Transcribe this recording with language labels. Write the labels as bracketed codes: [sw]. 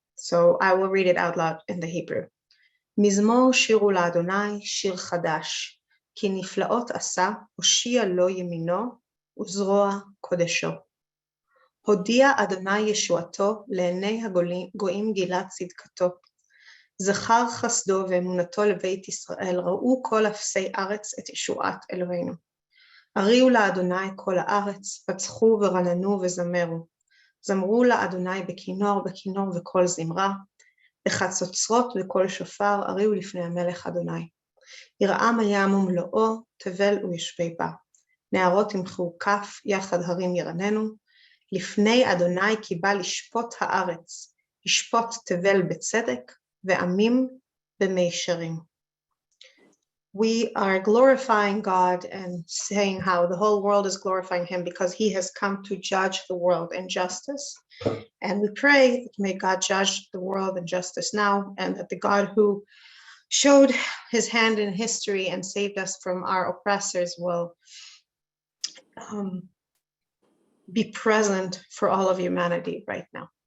[en] So I will read it out loud in the Hebrew. [he] Mizmor shiru la'Adonai shir chadash, כי נפלאות עשה, הושיע לו ימינו וזרוע קודשו. הודיע אדוני ישועתו לעיני הגויים גילה צדקתו. זכר חסדו ואמונתו לבית ישראל, ראו כל אפסי ארץ את ישועת אלוהינו. הריעו לאדוני כל הארץ, פצחו ורננו וזמרו. זמרו לאדוני בכינור וקול זמרה, בחצוצרות וקול שופר, הריעו לפני המלך אדוני. ירעם הים ומלואו, תבל ויושבי בה. נהרות ימחאו כף, יחד הרים ירננו. לפני אדוני כי בא לשפוט הארץ, ישפוט תבל בצדק, ועמים במישרים. [en] We are glorifying God and saying how the whole world is glorifying him because he has come to judge the world in justice. And we pray that may God judge the world in justice now, and that the God who showed his hand in history and saved us from our oppressors will be present for all of humanity right now.